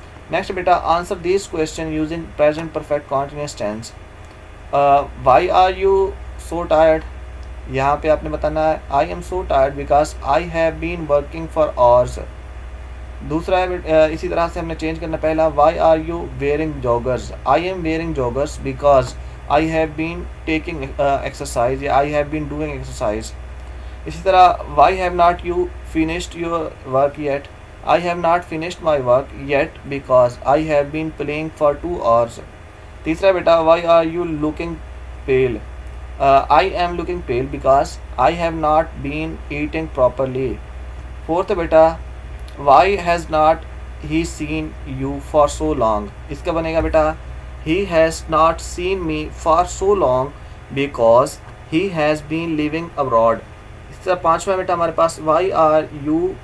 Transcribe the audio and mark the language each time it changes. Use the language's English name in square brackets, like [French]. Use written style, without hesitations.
[English] Next بیٹا answer these question using present perfect continuous tense. Why are you so tired, [Urdu] یہاں پہ آپ نے بتانا ہے [English] I am so tired because I have been working for hours. [Urdu] دوسرا ہے اسی طرح سے ہم نے چینج کرنا پہلا why are you wearing joggers. [English] I am wearing joggers because I have been taking exercise یا I have been doing exercise. [Urdu] اسی طرح [English] why have not you finished your work yet. I have not finished my work yet because I have been playing for 2 hours. [Urdu] تیسرا بیٹا [English] why are you looking pale. I am looking pale because I have not been eating properly. Fourth بیٹا why has not he seen you for so long. [Urdu] اس کا بنے گا بیٹا [English] He has not seen me for so long because he has been living abroad. [Urdu] اس طرح پانچواں بیٹا ہمارے پاس why are you